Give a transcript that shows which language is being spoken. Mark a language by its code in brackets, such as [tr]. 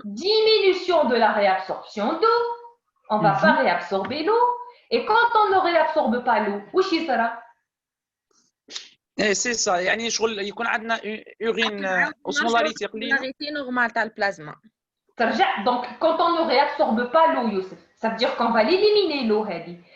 [fr] Diminution de la réabsorption d'eau. On ne va pas réabsorber l'eau. Et quand on ne réabsorbe pas l'eau, [ar] واش يصرى؟ [fr] C'est ça. [ar] يعني شغل يكون عندنا [fr] urine osmolarité [ar] قليلة. [fr] Osmolarité normale [ar] تاع البلازما. [fr] Donc, quand on ne réabsorbe pas l'eau, Youssef, ça veut dire qu'on va l'éliminer l'eau, Hadi.